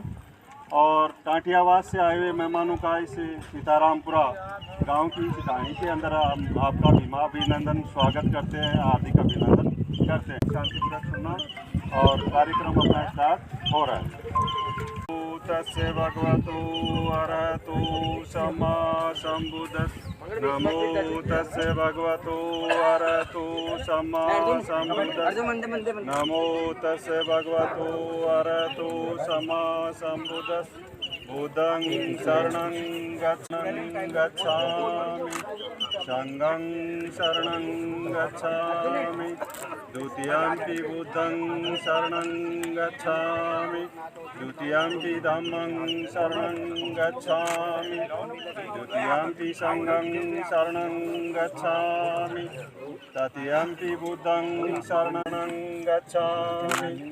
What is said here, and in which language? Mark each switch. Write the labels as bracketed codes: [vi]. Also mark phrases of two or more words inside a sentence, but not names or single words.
[hi] और टाटियावास से आए हुए मेहमानों का इस सीतारामपुरा गांव की सिधानी के अंदर आपका भीमा अभिनंदन स्वागत करते हैं, हार्दिक अभिनंदन करते हैं। शांतिपूर्वक सुनना और कार्यक्रम अपना स्टार्ट हो रहा है। [pi] तस्य भगवतो अरहतो सम्मा सम्बुद्धस्स। नमो तस्य भगवतो अरहतो सम्मा सम्बुद्धस्स। नमो तस्य भगवतो अरहतो सम्मा सम्बुद्धस्स। बुद्धं शरणं गच्छामि, संघं शरणं गच्छामि, द्वितीयंपि बुद्धं शरणं गच्छामि, द्वितीयंपि धम्मं शरणं गच्छामि, द्वितीयंपि संघं शरणं गच्छामि, तृतीयंपि बुद्धं शरणं गच्छामि।